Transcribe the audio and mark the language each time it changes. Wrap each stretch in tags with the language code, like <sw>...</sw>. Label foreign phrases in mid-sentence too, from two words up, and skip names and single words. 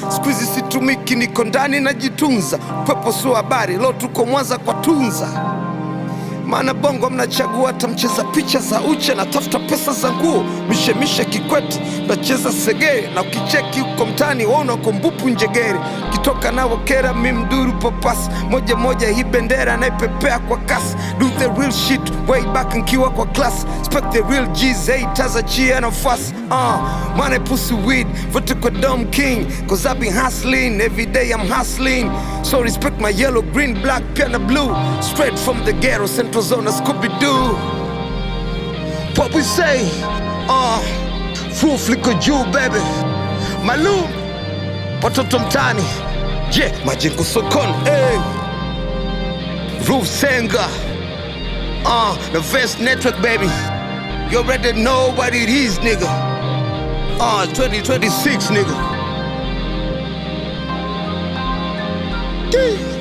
<sw>Siku hizi situmiki, niko ndani najitunza. Upepo sio habari, leo tuko Mwanza kwa Tunza. Maana bongo mnachagua hata mcheza picha za uche, natafuta pesa za nguo, mishemishe Kikwete, nacheza segere, na ukicheki huko mtaani waona uko mbupu njegere. Kitoka na wakera mi mduru papas, moja moja hii bendera naipepea kwa kas.</sw> <en>Do the real shit way back</en> <sw>nkiwa kwa</sw> <en>class, respect the real G's, haters a cheer na fuss. Uh, money pussy weed, vote kwa Dom King, 'cause I be hustling, every day I'm hustling. So respect my yellow, green, black,</en> <sw>pia na</sw> <en>blue, straight from the ghetto, Central Zone, Scooby-Doo. What we say, uh, roof</en> <sw>liko juu,</sw> <en>baby.</en> <sw>Malum, watoto mtani. Je, majengo sokoni, eh.</sw> <en>Roof Senga, uh, the Vest Network, baby. You already know what it is, nigga. Uh, twenty twenty-six, nigga. Yee.</en>